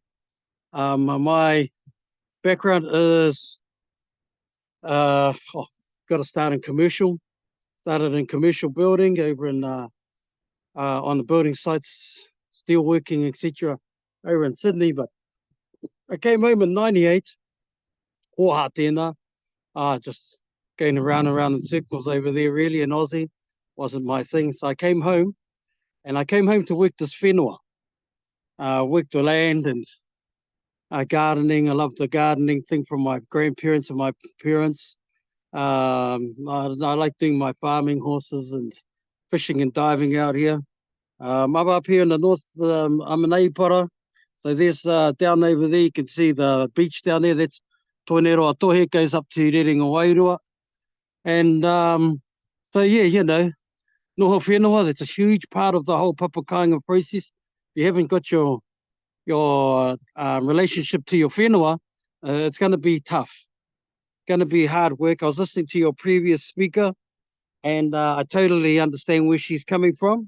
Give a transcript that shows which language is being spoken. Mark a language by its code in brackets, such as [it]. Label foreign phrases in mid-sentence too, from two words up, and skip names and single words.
[en] My background is got to start in commercial. Started in commercial building over in on the building sites, steelworking, etc. over in Sydney. But I came home in '98. [mi] Hoha tēnā. [en] Just going around in circles over there really in Aussie. Wasn't my thing. So I came home to work this whenua. Worked the land and gardening. I loved the gardening thing from my grandparents and my parents. I like doing my farming, horses and fishing and diving out here. I'm up here in the north, I'm in Aipara. So there's down over there, you can see the beach down there. That's Toineroa Tohe, goes up to Rerenga Wairua. And so yeah, you know, [mi] noho whenua, [en] that's a huge part of the whole Papakāinga process. If you haven't got your relationship to your whenua, it's going to be tough. Going to be hard work. I was listening to your previous speaker, and I totally understand where she's coming from.